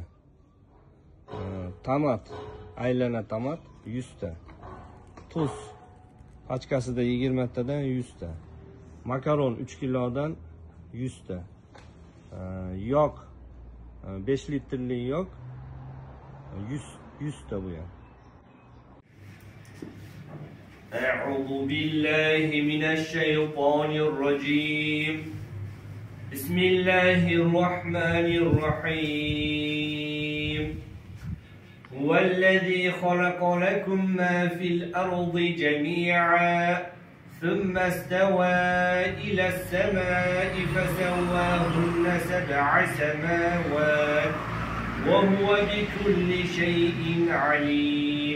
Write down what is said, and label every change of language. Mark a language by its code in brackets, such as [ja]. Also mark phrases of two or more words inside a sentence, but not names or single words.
[uz] Tomat, aylana tomat 100 ta. Tuz pachkasida 20 tadan 100 ta. Makaron 3 kilodan 100 ta. Yog 5 litrli yog 100 ta bu ham. [ar] أعوذ بالله من الشيطان الرجيم. بسم الله الرحمن الرحيم. هو الذي خلق لكم ما في الأرض جميعا ثم استوى إلى السماء فسواهن 7 سماوات وهو بكل شيء عليم.